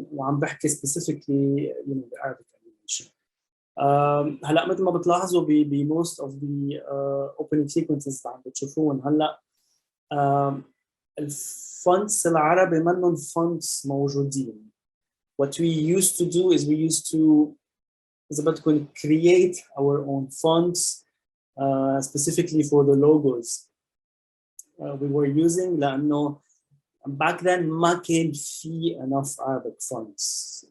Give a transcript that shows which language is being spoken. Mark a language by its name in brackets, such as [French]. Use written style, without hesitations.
[Arabic] وعم بحكي [English] specifically the Arabic animation. [Arabic] هلا مثل ما بتلاحظوا ب [English] most of the opening sequences [Arabic] اللي عم بتشوفوهم هلا, الفونتس العربي منهم فونتس موجودين. [English] What we used to do is we used to [Arabic] إذا بدكم [English] create our own fonts specifically for the logos we were using, [Arabic] لأنه [English] back then [Arabic] ما كان في [English] enough Arabic fonts.